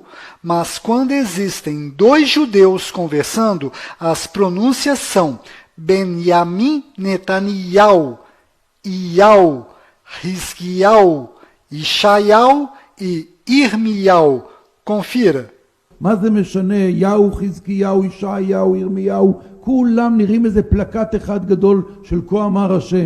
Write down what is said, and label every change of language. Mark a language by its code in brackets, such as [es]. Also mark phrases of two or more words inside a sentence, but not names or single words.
[pt] Mas quando existem dois judeus conversando, as pronúncias são Benjamin Netanyahu, Yahu, Rizkiyahu, Yeshayahu e Irmiyahu. Confira. [he] מה זה משנה? יהו, חזקיהו, ישעיהו, ירמיהו, כולם נראים איזה פלקט אחד גדול של כה אמר השם.